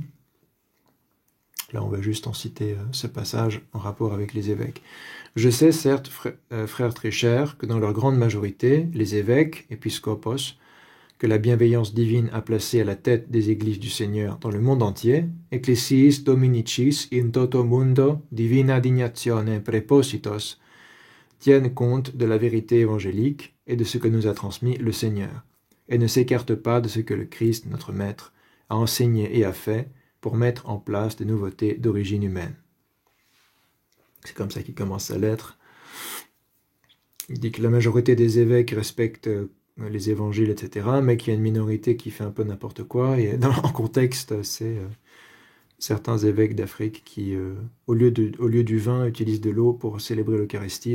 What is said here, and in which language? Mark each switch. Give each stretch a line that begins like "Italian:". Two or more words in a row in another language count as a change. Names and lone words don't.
French: Là, on va juste en citer ce passage en rapport avec les évêques. Je sais, certes, frères très chers, que dans leur grande majorité, les évêques, épiscopos, que la bienveillance divine a placé à la tête des églises du Seigneur dans le monde entier,
Latin: Ecclesiis Dominicis in toto mundo divina dignatione prepositos,
French: tiennent compte de la vérité évangélique et de ce que nous a transmis le Seigneur, et ne s'écartent pas de ce que le Christ, notre Maître, a enseigné et a fait pour mettre en place des nouveautés d'origine humaine. C'est comme ça qu'il commence sa lettre. Il dit que la majorité des évêques respectent les évangiles, etc., mais qu'il y a une minorité qui fait un peu n'importe quoi, et en contexte, c'est certains évêques d'Afrique qui, au lieu du vin, utilisent de l'eau pour célébrer l'Eucharistie.